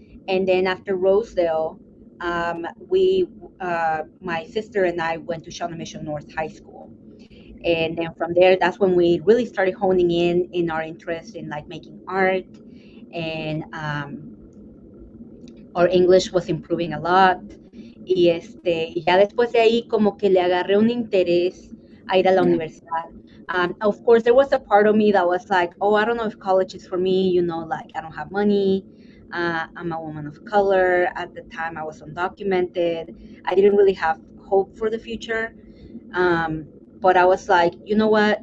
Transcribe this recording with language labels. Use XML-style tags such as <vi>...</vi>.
<en>And then after Rosedale, my sister and I went to Shawnee Mission North High School. And then from there, that's when we really started honing in our interest in like making art, and our English was improving a lot.</en> <es>Y ya después de ahí como que le agarré un interés a ir a la</es> <en>Yeah.</en> <es>universidad.</es> <en>Of course, there was a part of me that was like, oh, I don't know if college is for me, like I don't have money. I'm a woman of color. At the time, I was undocumented. I didn't really have hope for the future. Um, but I was like, you know what?</en>